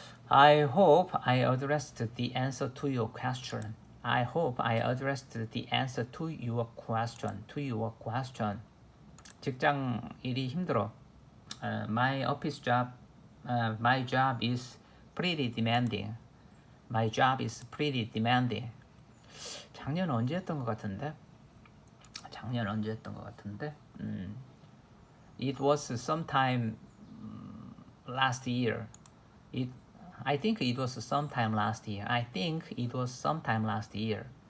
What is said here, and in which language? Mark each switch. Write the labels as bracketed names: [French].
[English] I hope I addressed the answer to your question. [Korean] 직장 일이 힘들어. [English] My job is pretty demanding. [Korean] 작년 언제 했던 것 같은데? [English] It was sometime last year. I think it was sometime last year.